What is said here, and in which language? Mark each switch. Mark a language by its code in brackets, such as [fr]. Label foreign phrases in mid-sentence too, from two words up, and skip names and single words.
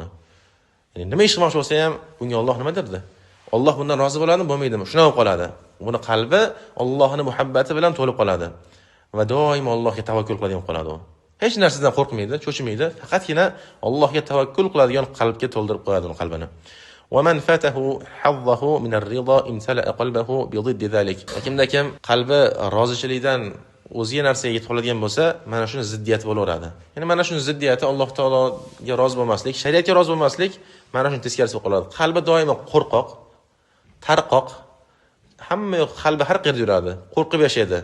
[uz] Ya'ni nima ish qilmoqchi bo'lsa ham, bunga Alloh nima derdi? Alloh bundan rozi bo'ladimi, bo'lmaydimi? Shuna bo'lib qoladi. Buni qalbi Allohning muhabbati bilan to'lib qoladi va doimo Allohga tavakkul qiladigan qoladi u. Hech narsadan qo'rqmaydi, cho'chimaydi, faqatgina Allohga tavakkul qiladigan qalbga to'ldirib qo'yadi uning qalbini. [ar] ومن فاته حظه من الرضا امتلأ قلبه بضد ذلك. [uz] Kimda kim qalbi rozichilikdan o'ziga narsaga yetib qoladigan bo'lsa, mana shuni ziddiyati bo'laveradi. Ya'ni mana shuni ziddiyati Alloh taologa rozi bo'lmaslik, shariatga rozi bo'lmaslik, mana shuni teskarisi bo'lib qoladi. Qalbi doimo qo'rqoq, tarqoq, hamma yoq qalbi har qayerda yuradi, qo'rqib yashaydi.